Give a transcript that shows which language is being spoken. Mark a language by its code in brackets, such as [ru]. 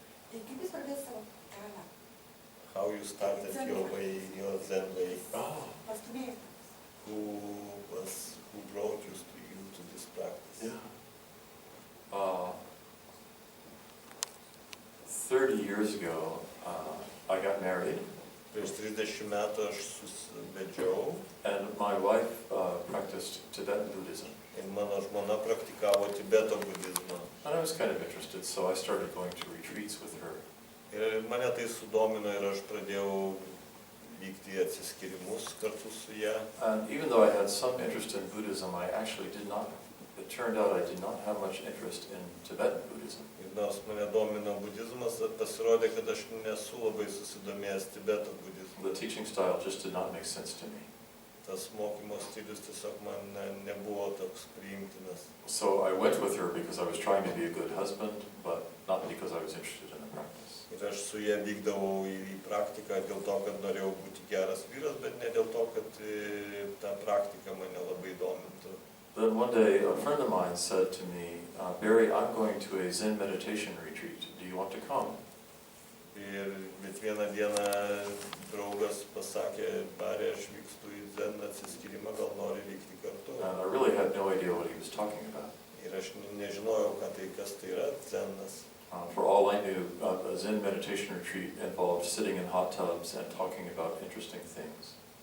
[lt] Tai kaip jūs pradėjote savo kelią? [en] How you started your Zen way? [lt] Pastūmėjote? [en] Who brought you to this practice? Yeah. 30 years ago, I got married. [lt] Prieš 30 metų aš susivedžiau [en] And my wife practiced Tibetan Buddhism. [lt] ir mano žmona praktikavo Tibeto budizmą. [en] And I was kind of interested, so I started going to retreats with her. [lt] Ir mane tai sudomino ir aš pradėjau vykti į atsiskyrimus kartu su ją. [en] And even though I had some interest in Buddhism, it turned out I did not have much interest in Tibetan Buddhism. [lt] Ir nors mane domino budizmas, pasirodė, kad aš nesu labai susidomėjęs Tibeto budizmu. [en] The teaching style just did not make sense to me. [lt] Tas mokymo stilius tiesiog man nebuvo toks priimtinas. [en] So I went with her because I was trying to be a good husband, but not because I was interested in the practice. [lt] Ir aš su ją vykdavau į praktiką dėl to, kad norėjau būti geras vyras, bet ne dėl to, kad ta praktika mane labai domintų. [en] Then one day a friend of mine said to me, Barry, I'm going to a Zen meditation retreat. Do you want to come? [lt] Bet vieną dieną draugas pasakė, Barry, aš vykstu į Zen atsiskyrimą, gal nori vykti kartu. [en] And I really had no idea what he was talking about. [lt] Ir aš nežinojau, kas tai yra Zenas. [en] For all I knew, a Zen meditation retreat involved sitting in hot tubs and talking about interesting things.